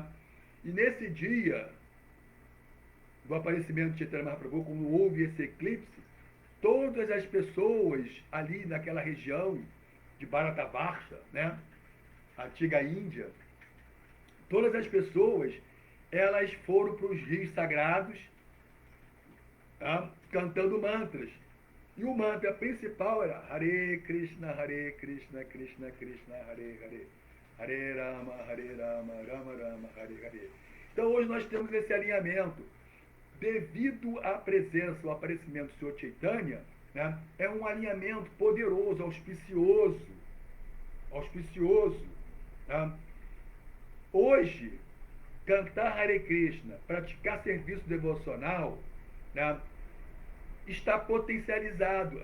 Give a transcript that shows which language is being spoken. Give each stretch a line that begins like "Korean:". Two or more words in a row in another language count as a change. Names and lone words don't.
Portuguese: E nesse dia do aparecimento de Chaitanya Mahaprabhu, quando houve esse eclipse, todas as pessoas ali naquela região de Bharatavarsha, né, a antiga Índia, todas as pessoas, elas foram para os rios sagrados, tá, cantando mantras. E o mantra principal era
Sanskrit: Hare Krishna, Krishna Krishna, Hare Hare. Hare Rama, Rama Rama, Hare Hare.
Portuguese: Então hoje nós temos esse alinhamento. Devido à presença, ao aparecimento do Senhor Chaitanya, né, é um alinhamento poderoso, auspicioso. Né? Hoje, cantar
Sanskrit: Hare Krishna,
Portuguese: praticar serviço devocional, né, está potencializado.